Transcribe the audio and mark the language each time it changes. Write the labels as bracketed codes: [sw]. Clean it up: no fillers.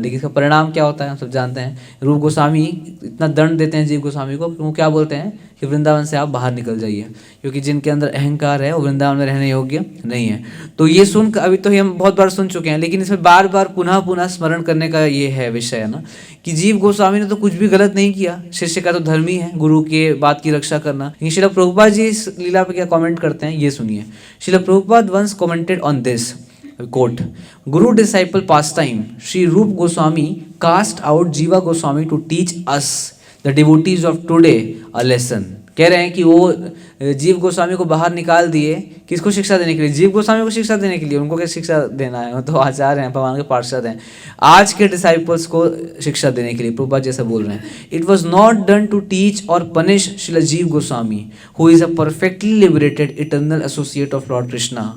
[hi] लेकिन इसका परिणाम क्या होता है हम सब जानते हैं। रूप गोस्वामी इतना दंड देते हैं जीव गोस्वामी को, वो क्या बोलते हैं कि वृंदावन से आप बाहर निकल जाइए, क्योंकि जिनके अंदर अहंकार है वो वृंदावन में रहने योग्य नहीं है। तो ये सुनकर, अभी तो हम बहुत बार सुन चुके हैं, लेकिन इसमें बार बार पुनः स्मरण करने का ये है विषय है ना, कि जीव गोस्वामी ने तो कुछ भी गलत नहीं किया, शिष्य का तो धर्म ही है गुरु के बात की रक्षा करना। लेकिन श्रील प्रभुपाद जी इस लीला पे क्या कमेंट करते हैं, ये सुनिए। [en] Shrila Prabhupada once commented on this, quote, Guru disciple pastime, Sri Rup Goswami cast out Jiva Goswami to teach us the devotees of today a lesson. [hi] कह रहे हैं कि वो जीव गोस्वामी को बाहर निकाल दिए, किसको शिक्षा देने के लिए? जीव गोस्वामी को शिक्षा देने के लिए। उनको क्या शिक्षा देना है? वो तो आचार्य हैं, भगवान के पार्षद हैं। आज के डिसाइपल्स को शिक्षा देने के लिए प्रभुपाद जैसा बोल रहे हैं। [en] It was not done to teach और punish Shrila Jiva Goswami who is a perfectly liberated eternal associate of lord Krishna.